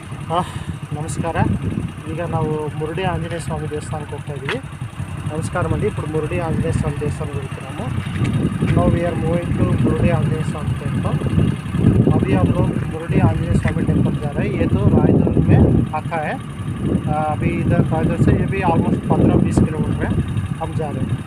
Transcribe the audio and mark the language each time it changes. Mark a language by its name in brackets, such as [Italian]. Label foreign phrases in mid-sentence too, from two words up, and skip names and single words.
[Kannada] ನಮಸ್ಕಾರ. ಈಗ ನಾವು ಮುರುಡಿ ಆಂಜನೇಯ ಸ್ವಾಮಿ ದೇವಸ್ಥಾನಕ್ಕೆ ಹೋಗ್ತಾ ಇದ್ದೀವಿ. ನಮಸ್ಕಾರ ಮಂದಿ. [Telugu] ఇప్పుడు మురుడి ఆంజనేయ స్వామి దేవస్థానం వెళ్తున్నాము. [English] Now we are moving to मुरुडी आंजनेय स्वामी temple. [Hindi] अभी हम लोग मुरुडी आंजनेय स्वामी टेम्पल जा रहे हैं. ये तो रायदुर्ग में आका है. अभी इधर रायदुर्ग से ये भी ऑलमोस्ट 15-20 किलोमीटर है. हम जा रहे हैं.